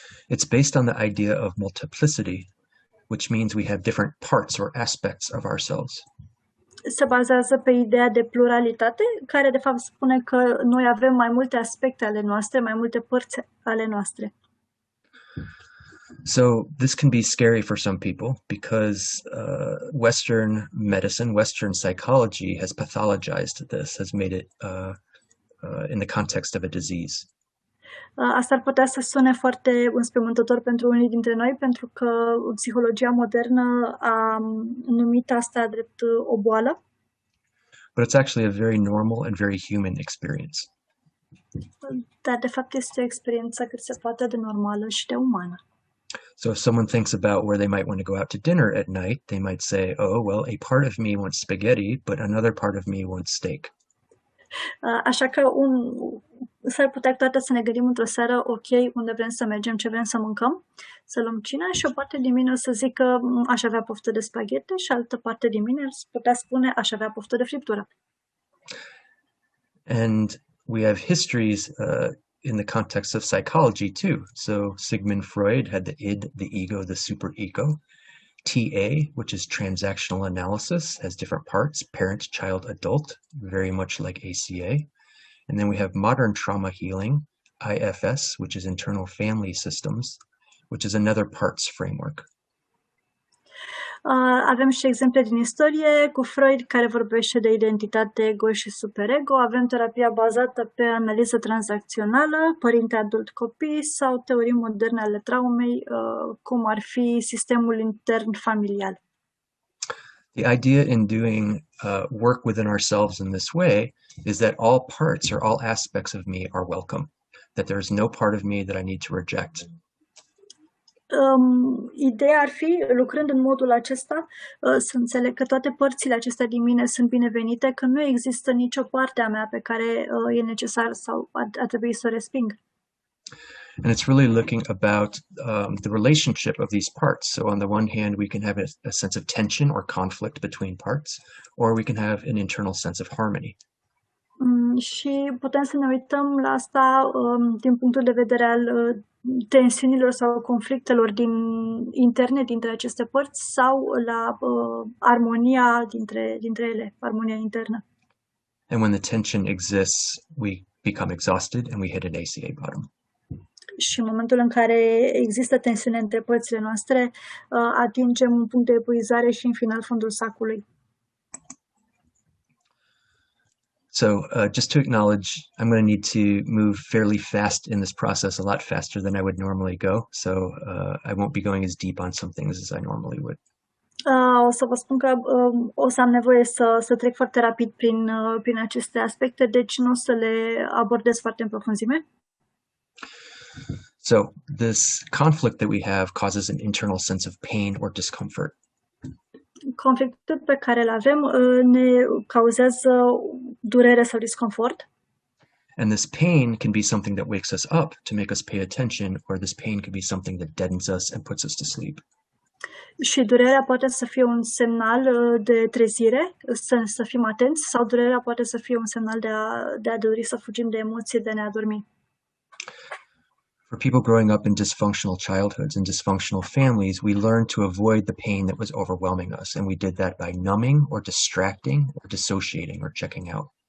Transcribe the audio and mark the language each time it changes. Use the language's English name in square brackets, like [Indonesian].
[English] It's based on the idea of multiplicity, which means we have different parts or aspects of ourselves. [Romanian] Se bazează pe ideea de pluralitate, care de fapt spune că noi avem mai multe aspecte ale noastre, mai multe părți ale noastre. [English] So this can be scary for some people because Western medicine, Western psychology has pathologized this, has made it in the context of a disease. [Romanian] Asta ar putea să sune foarte înspăimântător pentru unii dintre noi, pentru că psihologia modernă a numit asta drept o boală. [English] But it's actually a very normal and very human experience. [Romanian] Dar de fapt este o experiență cât se poate de normală și de umană. [English] So if someone thinks about where they might want to go out to dinner at night, they might say, oh, well, a part of me wants spaghetti, but another part of me wants steak. [Romanian] Așa că s-ar putea toate să ne gândim într-o seară, ok, unde vrem să mergem, ce vrem să mâncăm, să luăm cina și o parte din mine o să zică aș avea poftă de spaghete și altă parte din mine ar putea spune aș avea poftă de friptură. [English] And we have histories in the context of psychology too. So Sigmund Freud had the id, the ego, the superego. TA, which is transactional analysis, has different parts, parent, child, adult, very much like ACA. And then we have modern trauma healing, IFS, which is internal family systems, which is another parts framework. [Romanian] Avem și exemple din istorie cu Freud, care vorbește de identitate, ego și superego. Avem terapia bazată pe analiză tranzacțională, părinte adult copii sau teorii moderne ale traumei, cum ar fi sistemul intern familial. [English] The idea in doing work within ourselves in this way is that all parts or all aspects of me are welcome, that there is no part of me that I need to reject. [Romanian] Ideea ar fi, lucrând în modul acesta, să înțeleg că toate părțile acestea din mine sunt binevenite, că nu există nicio parte a mea pe care e necesar sau ar trebui să o resping. [English] And it's really looking about the relationship of these parts. So on the one hand, we can have a sense of tension or conflict between parts, or we can have an internal sense of harmony. [Romanian] Și putem să ne uităm la asta din punctul de vedere al tensiunilor sau conflictelor interne dintre aceste părți sau la armonia dintre ele, armonia internă. [English] And when the tension exists, we become exhausted and we hit an ACA bottom. [Romanian] Și în momentul în care există tensiune între părțile noastre, atingem un punct de epuizare și în final fundul sacului. [English] So just to acknowledge, I'm going to need to move fairly fast in this process, a lot faster than I would normally go. So I won't be going as deep on some things as I normally would. [Romanian] O să vă spun că o să am nevoie să trec foarte rapid prin aceste aspecte, deci nu o să le abordez foarte în profunzime. [English] So this conflict that we have causes an internal sense of pain or discomfort. [Romanian] Conflictul pe care îl avem ne cauzează durere sau disconfort. [English] And this pain can be something that wakes us up to make us pay attention, or this pain can be something that deadens us and puts us to sleep. [Romanian] Și durerea poate să fie un semnal de trezire, să fim atenți, sau durerea poate să fie un semnal de a dori să fugim de emoție, de a ne adormi. [English] For people growing up in dysfunctional childhoods and dysfunctional families, we learned to avoid the pain that was overwhelming us, and we did that by numbing or distracting or dissociating or checking out.